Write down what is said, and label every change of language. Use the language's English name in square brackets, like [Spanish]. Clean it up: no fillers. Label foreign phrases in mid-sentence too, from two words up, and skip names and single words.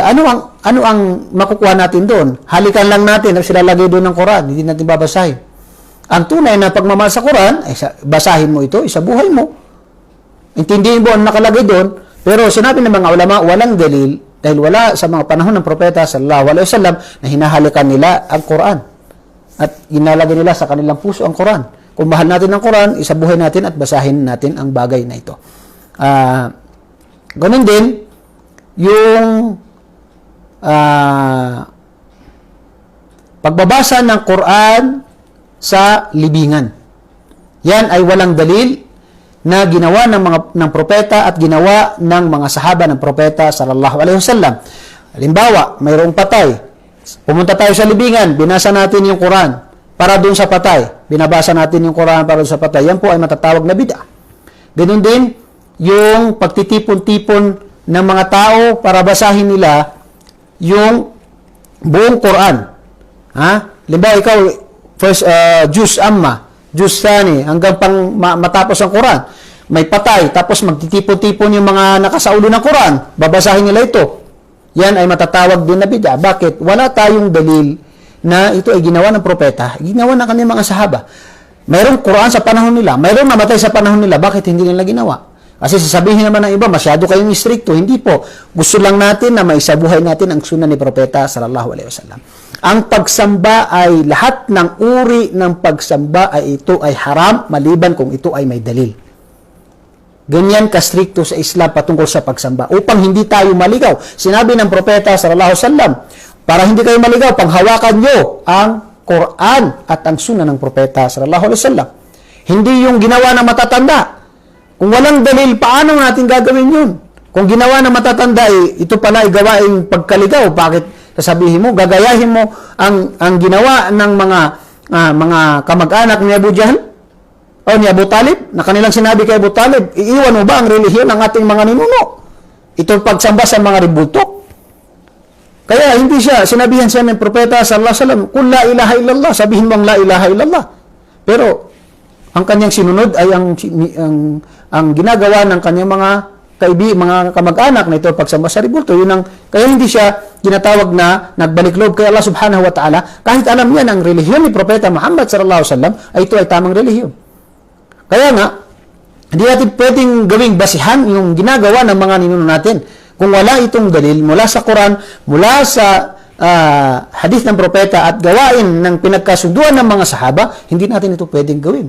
[Filipino] Ano ang makukuha natin doon? Halikan lang natin, tapos ilalagay doon ng Quran, hindi natin babasahin. Ang tunay na pagmamahal sa Quran, ay basahin mo ito, isabuhay mo. Intindihin mo ang nakalagay doon, pero sinabi ng mga ulama, walang dalil, dahil wala sa mga panahon ng propeta [Arabic] صلى الله عليه وسلم [Filipino] na hinahalikan nila ang Quran. At inalagay nila sa kanilang puso ang Quran. Kung mahal natin ang Quran, isabuhay natin at basahin natin ang bagay na ito. Ganun din, yung pagbabasa ng Quran sa libingan. Yan ay walang dalil na ginawa ng propeta at ginawa ng mga sahaba ng propeta [Arabic] صلى الله عليه وسلم. [Filipino] Halimbawa, mayroong patay. Pumunta tayo sa libingan, binasa natin yung Quran para doon sa patay. Binabasa natin yung Quran para doon sa patay. Yan po ay matatawag na bid'ah. Ganun din yung pagtitipon-tipon ng mga tao para basahin nila yung buong Quran. Halimbawa, ikaw, first [Arabic] جزء عم جزء ثاني, [Filipino] hanggang pang matapos ang Quran. May patay, tapos magtitipon-tipon yung mga nakasaulo ng Quran. Babasahin nila ito. Yan ay matatawag din na bid'ah. Bakit? Wala tayong dalil na ito ay ginawa ng propeta, ginawa ng kanyang mga sahaba. Mayroong Quran sa panahon nila, mayroong namatay sa panahon nila, bakit hindi nila ginawa? Kasi sasabihin naman ng iba, masyado kayong istrikto. Hindi po. Gusto lang natin na maisabuhay natin ang sunnah ni propeta [Arabic] صلى الله عليه وسلم. [Filipino] Ang pagsamba ay lahat ng uri ng pagsamba ay ito ay haram maliban kung ito ay may dalil. Ganyan ka-stricto sa Islam patungkol sa pagsamba upang hindi tayo maligaw. Sinabi ng propeta [Arabic] صلى الله عليه وسلم, [Filipino] para hindi kayo maligaw, panghawakan nyo ang Quran at ang sunnah ng propeta [Arabic] صلى الله عليه وسلم. [Filipino] Hindi yung ginawa ng matatanda. Kung walang dalil, paano natin gagawin yun? Kung ginawa ng matatanda, ito pala ay gawaing pagkaligaw. Bakit sasabihin mo, gagayahin mo ang ginawa ng mga kamag-anak ni Abu Jahl o ni Abu Talib, na kanilang sinabi kay Abu Talib, iiwan mo ba ang relihiyon ng ating mga ninuno? Ito pagsamba sa mga ribulto. Kaya hindi siya, sinabihan siya ng propeta [Arabic] صلى الله عليه وسلم, [Filipino] kung [Arabic] لا إله إلا الله, [Filipino] sabihin mo ang [Arabic] لا إله إلا الله. [Filipino] Pero ang kanyang sinunod ay ang ginagawa ng kanyang mga mga kamag-anak na ito pagsamba sa rebulto. Kaya hindi siya ginatawag na nagbalik loob kay Allah [Arabic] سبحانه وتعالى, [Filipino] kahit alam niya na ang relihiyon ni Propeta Muhammad [Arabic] صلى الله عليه وسلم [Filipino] ay ito ay tamang relihiyon. Kaya nga, hindi natin pwedeng gawing basihan yung ginagawa ng mga ninuno natin. Kung wala itong dalil mula sa Quran, mula sa hadith ng propeta at gawain ng pinagkasunduan ng mga sahaba, hindi natin ito pwedeng gawin.